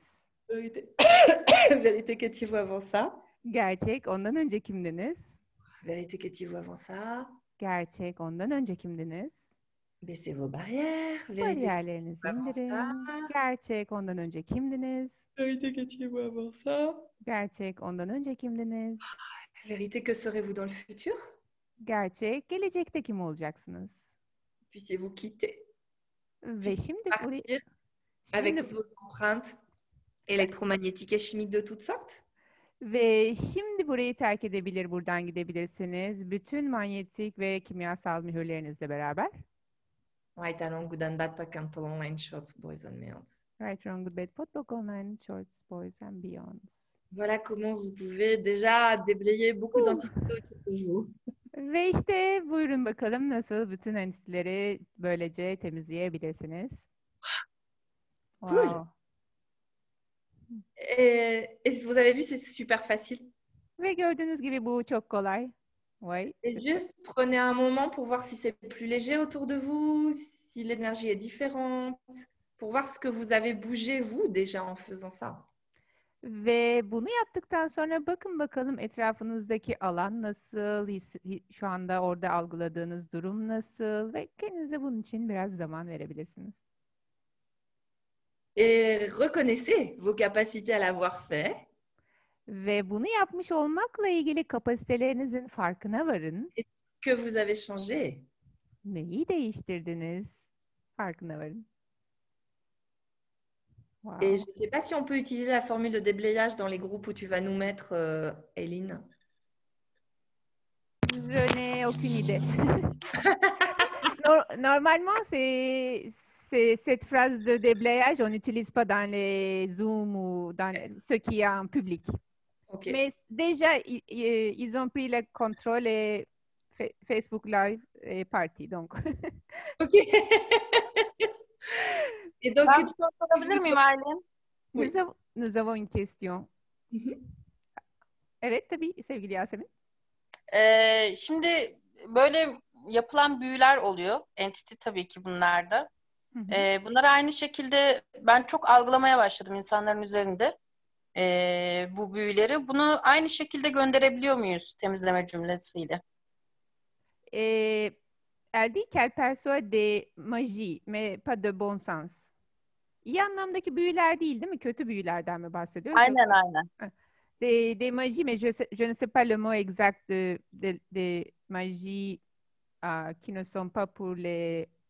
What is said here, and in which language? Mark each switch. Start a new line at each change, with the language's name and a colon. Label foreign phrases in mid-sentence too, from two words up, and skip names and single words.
French: Vérité, vérité que tu vois avant ça.
Turkish: Gerçek. Ondan önce kimdiniz?
French: Vérité que tu vois avant ça.
Turkish: Gerçek. Ondan önce kimdiniz?
French: Baissez vos barrières. Vérité que tu
Turkish: Bariyerlerinizi
French: vois avant ça.
Turkish: indirin. Gerçek. Ondan önce kimdiniz?
French: Vérité que tu vois avant ça.
Turkish: Gerçek. Ondan önce kimdiniz?
French: Vérité que serez-vous dans le futur?
Turkish: Gerçek. Gelecekte kim olacaksınız?
French: Puissiez-vous quitter?
Turkish: Ve
French: Puissiez-vous
Turkish: şimdi burayı
French: partir avec
Turkish: şimdi
French: toutes vos empreintes électromagnétiques et chimiques de toutes sortes?
Turkish: Ve şimdi burayı terk edebilir, buradan gidebilirsiniz. Bütün manyetik ve kimyasal mühürlerinizle beraber.
English: Right, talent, good and bad,
French: pas qu'un peu
English: online, shorts, boys and beyonds. Right, wrong, good, bad, pot, book, online, shorts, boys and beyonds.
French: Voilà comment vous pouvez déjà déblayer beaucoup d'entités autour de vous.
Turkish: Ve işte buyurun bakalım nasıl bütün entiteleri böylece temizleyebilirsiniz.
French: Cool. Wow. Et vous avez vu, c'est super facile.
Turkish: Ve gördüğünüz gibi bu çok kolay.
French: Oui. Et juste prenez un moment pour voir si c'est plus léger autour de vous, si l'énergie est différente, pour voir ce que vous avez bougé vous déjà en faisant ça.
Turkish: Ve bunu yaptıktan sonra bakın bakalım etrafınızdaki alan nasıl, şu anda orada algıladığınız durum nasıl ve kendinize bunun için biraz zaman verebilirsiniz.
French: Et reconnaissez vos capacités à l'avoir fait.
Turkish: Ve bunu yapmış olmakla ilgili kapasitelerinizin farkına varın.
French: Que vous avez changé.
Turkish: Neyi değiştirdiniz? Farkına varın.
French: Wow. Et je ne sais pas si on peut utiliser la formule de déblayage dans les groupes où tu vas nous mettre, Eileen. Je n'ai aucune idée. Normalement, cette phrase de déblayage, on n'utilise pas dans les Zoom ou dans ce qui est en public. Okay. Mais déjà, ils ont pris le contrôle et Facebook Live est parti. Donc. Ok. Et donc,
Turkish: Ben bir soru sorabilir miyim Aylin?
French: Nous avons une question.
Turkish: Evet tabii sevgili Yasemin. Şimdi böyle yapılan büyüler oluyor. Entity tabii ki bunlarda. Bunları aynı şekilde ben çok algılamaya başladım insanların üzerinde bu büyüleri. Bunu aynı şekilde gönderebiliyor muyuz temizleme cümlesiyle?
French: Elle dit qu'elle perçoit des magies, mais pas de bon sens.
Turkish: İyi anlamdaki büyüler değil mi? Kötü büyülerden mi bahsediyoruz? Aynen.
French: Des magies, mais je ne sais pas le mot exact de magies qui ne sont pas pour les...